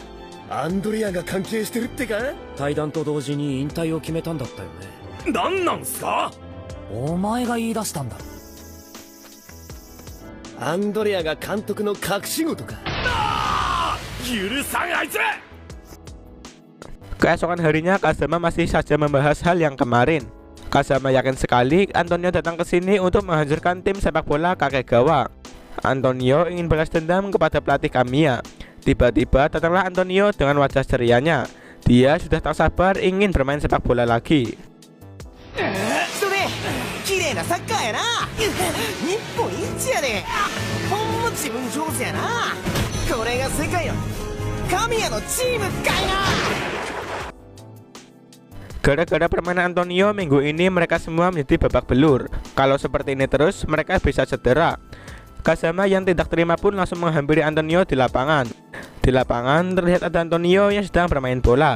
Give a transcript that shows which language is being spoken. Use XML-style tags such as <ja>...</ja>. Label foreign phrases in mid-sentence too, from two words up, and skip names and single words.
<ja>アンドレアが関係してるってか。退団と同時に引退を決めたんだったよね。なんなんすか。お前が言い出したんだろ。アンドレアが監督の隠し子とか。許さんあいつ。</ja> <id>Keesokan harinya Kazama masih saja membahas hal yang kemarin. Kazama yakin sekali Antonio datang ke sini untuk menghancurkan tim sepak bola Kakegawa. Antonio ingin balas dendam kepada pelatih Kamiya. Tiba-tiba datanglah Antonio dengan wajah cerianya. Dia sudah tak sabar ingin bermain sepak bola lagi.</id> <ja>綺麗なサッカーやな。日本一やで。ほんま自分上手やな。これが世界の神谷のチームかいな。</ja> <id>Gara-gara permainan Antonio minggu ini mereka semua menjadi babak belur. Kalau seperti ini terus mereka bisa cedera. Kazama yang tidak terima pun langsung menghampiri Antonio di lapangan. Di lapangan terlihat ada Antonio yang sedang bermain bola.</id>